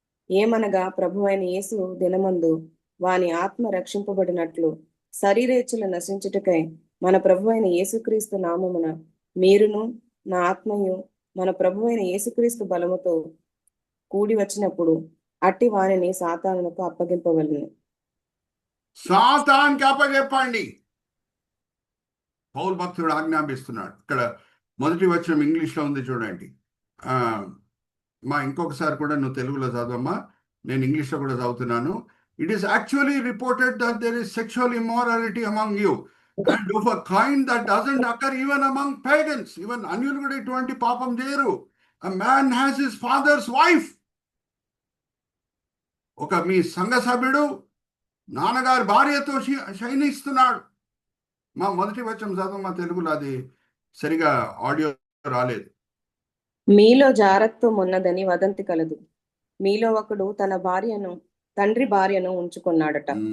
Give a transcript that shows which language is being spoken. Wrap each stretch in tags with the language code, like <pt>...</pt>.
<te>ఏమనగా ప్రభువైన యేసు దినమందు వాని ఆత్మ రక్షింపబడినట్లు శరీరేచ్ఛలు నశించుటకై మన ప్రభువైన యేసుక్రీస్తు నామమున మీరును నా ఆత్మయు మన ప్రభువైన యేసుక్రీస్తు బలముతో కూడి వచ్చినప్పుడు అట్టి వారిని సాతానుకు అప్పగింపవలను. సాతానికి అప్పగింపండి పౌలు భక్తుడు ఆజ్ఞాపిస్తున్నాడు. ఇక్కడ 1వ వచనం ఇంగ్లీష్లో ఉంది చూడండి. మా ఇంకొకసారి కూడా నువ్వు తెలుగులో చదవమ్మా, నేను ఇంగ్లీష్లో కూడా చదువుతున్నాను.</te> <en>It is actually reported that there is sexual immorality among you and of a kind that doesn't occur even among pagans.</en> <te>Even అన్యులు కూడా ఇటువంటి పాపం చేయరు.</te> <en>A man has his father's wife.</en> <te>ఒక మీ సంఘ సభ్యుడు నాన్నగారి భార్యతో శయనిస్తున్నాడు. మా 1వ వచనం చదవమ్మా తెలుగులో, అది సరిగా ఆడియో రాలేదు. మీలో జారత్వం ఉన్నదని వదంతి కలదు. మీలో ఒకడు తన తండ్రి భార్యను ఉంచుకున్నాడట.</te>